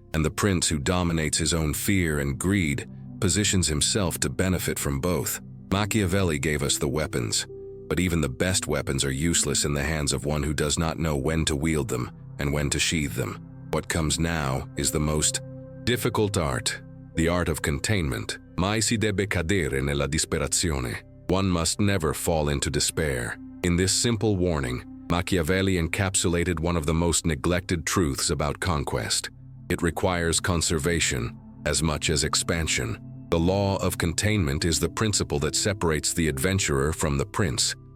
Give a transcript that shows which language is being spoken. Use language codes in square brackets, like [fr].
[en] And the prince who dominates his own fear and greed positions himself to benefit from both. Machiavelli gave us the weapons, but even the best weapons are useless in the hands of one who does not know when to wield them and when to sheathe them. What comes now is the most difficult art, the art of containment. [it] Mai si debe cadere nella disperazione. [en] One must never fall into despair. In this simple warning, Machiavelli encapsulated one of the most neglected truths about conquest. It requires conservation as much as expansion. The law of containment is the principle that separates the adventurer from the prince.